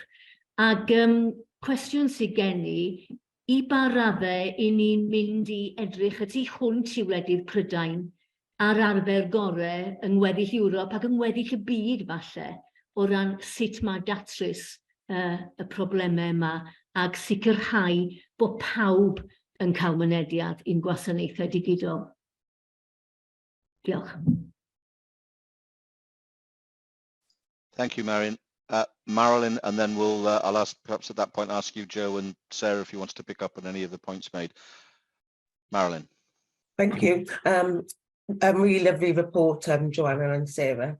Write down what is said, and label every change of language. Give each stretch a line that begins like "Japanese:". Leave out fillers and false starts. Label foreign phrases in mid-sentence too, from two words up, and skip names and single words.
Welsh: Ac cwestiwn sydd gen i ba raddau i ni'n mynd i edrych ydy hwnt i wledydd Prydain a'r arfer gorau yng ngweddill Ewrop ac yng ngweddill y byd falle o ran sut mae datrys y problemau yma ac sicrhau bod pawb yn cael mynediad i'n gwasanaethau digidol. Diolch.
English: Thank you, Marion. Marilyn, and then I'll ask, perhaps at that point, ask you, Joe and Sarah, if you want to pick up on any of the points made. Marilyn. Thank you. A really lovely report, Joanna and Sarah.